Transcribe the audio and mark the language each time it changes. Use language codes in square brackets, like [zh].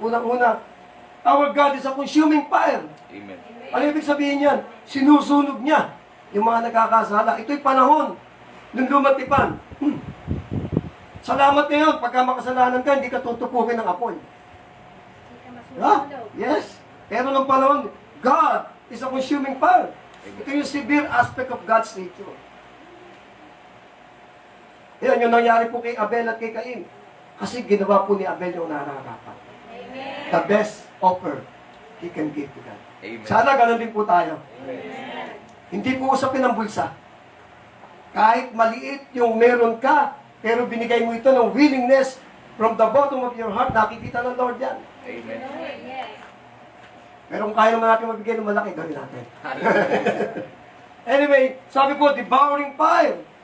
[tl] Unang-una, [en] our God is a consuming fire. Amen. [tl] Ano ibig sabihin yan? Sinusunog niya yung mga nagkakasala. Ito'y panahon ng lumatipan. Salamat ngayon, pagka makasalanan ka, hindi ka tutupukin ng apoy. Ha? Yes. Pero ng panahon, [en] God is a consuming fire. [tl] Ito yung [en] severe aspect of God's nature. [tl] Yan yung nangyari po kay Abel at kay Cain. Kasi ginawa po ni Abel yung nararapat. [en] The best offer he can give to God. Amen. [tl] Sana ganun din po tayo. Hindi po usapin ang bulsa. Kahit maliit yung meron ka, pero binigay mo ito ng [en] willingness from the bottom of your heart, [tl] nakikita ng Lord yan. Amen. Pero kung kaya naman natin mabigay ng malaki, gawin natin. Anyway, sabi po, [en] devouring fire.